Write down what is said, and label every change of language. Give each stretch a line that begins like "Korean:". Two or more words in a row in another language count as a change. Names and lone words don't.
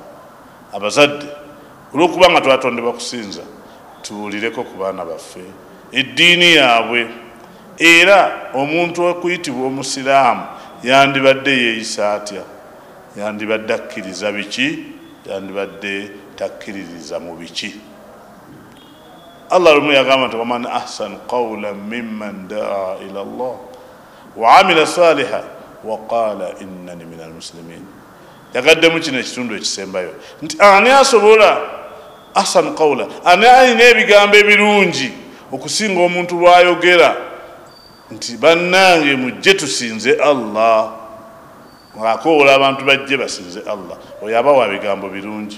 Ganda: Abazadde, olw'okuba nga twatondebwa kusinza, tuwulireko ku baana baffe eddiini yaabwe, era omuntu okuyitibwa Omusiraamu yandibadde yeeyisa atya, yandibadde akkiriza biki, yandibadde takkiririza mu biki. Allah lumu yagamba nti
Arabic: ومن أحسن قولا ممن دعا إلى الله وعمل صالحا وقال إنني من المسلمين.
Ganda: Yagaddemu kino ekitundu ekisembayo nti ani asobola
Arabic: أحسن قولا,
Ganda: ani alina ebigambo ebirungi okusinga omuntu lwayogera nti bannange mujje tusinze Allah, ng'akoola abantu bajje basinze Allah, oyo abawa bigambo birungi.